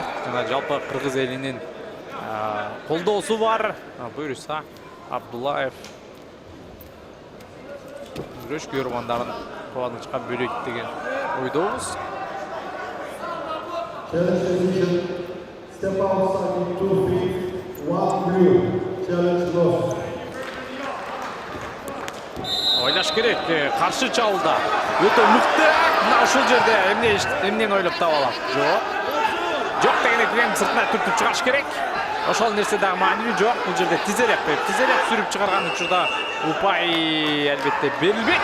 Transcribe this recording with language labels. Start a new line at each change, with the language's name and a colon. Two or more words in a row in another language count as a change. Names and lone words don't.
Kyrgyz: Жана жалпы кыргыз элинин колдоосу бар. Буюрса Абдуллаев күрөш көрөрмандарын кубанычка бөлөйт деген ойдобуз.
English: Step outside 2 feet, 1 blue, challenge lost.
Kyrgyz: Ойлаш керек, каршы чабуулда өтө мыкты. Мына ушул жерде эмнени ойлоп таба алат? Жок дегенде крем сыртына түртүп чыгаш керек. Ошол нерсе дагы маанилүү жок. Бул жерде тизелеп сүрүп чыгарган учурда упай албетте берилбейт.